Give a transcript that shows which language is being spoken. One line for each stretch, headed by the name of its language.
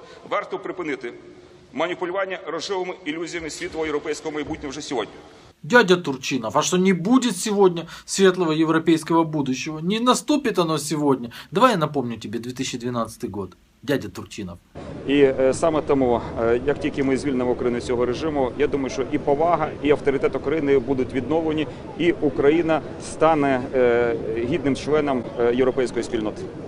Ukrainian: Варто припинити маніпулювання рожевими ілюзіями світлого європейського майбутнього вже сьогодні.
Russian: Дядя Турчинов, а что не будет сегодня светлого европейского будущего? Не наступит оно сегодня? Давай я напомню тебе 2012 год. Дядя Турчинов.
Ukrainian: І саме тому, як тільки ми звільнимо Україну з цього режиму, я думаю, що і повага, і авторитет України будуть відновлені, і Україна стане гідним членом європейської спільноти.